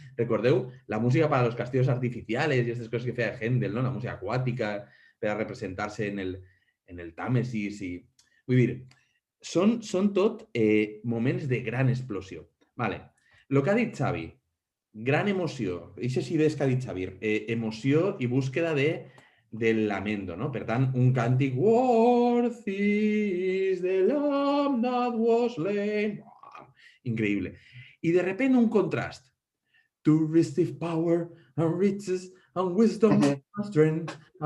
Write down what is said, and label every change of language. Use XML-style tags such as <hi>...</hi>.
<ca>Recordeu la música</ca> <es>para los castillos artificiales y estas cosas</es> <ca>que feia Händel, ¿no? La música acuàtica per a representar-se en el Tàmesis. Vull dir, són tot moments de gran explosió. Vale. El que ha dit Xavi, gran emoció. Aquestes idees que ha dit Xavi, emoció i búsqueda del lamento, no? Per tant, un càntic</ca> <en>Worthy is the lamb that was slain.</en> <ca>Increïble. I de sobte un contrast.</ca> <en>To receive power and riches and wisdom and strength.</en>